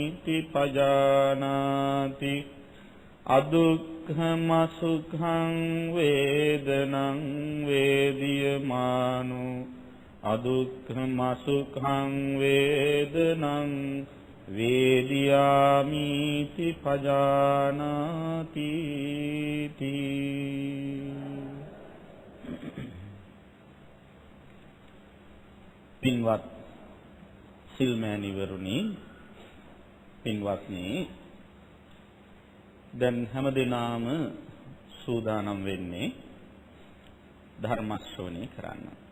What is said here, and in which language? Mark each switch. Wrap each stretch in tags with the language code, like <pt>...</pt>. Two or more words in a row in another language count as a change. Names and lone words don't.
<pi>පජානාති අදුක්ඛම සුඛං වේදනං වේදියමානු අදුක්ඛම සුඛං වේදනං වේදියාමි</pi> <si>පජානාති පින්වත් සිල්මෑණිවරුනි පින්වත්නි දැන් හැමදෙනාම සූදානම් වෙන්නේ ධර්ම ශ්‍රවණය කරන්න.</si>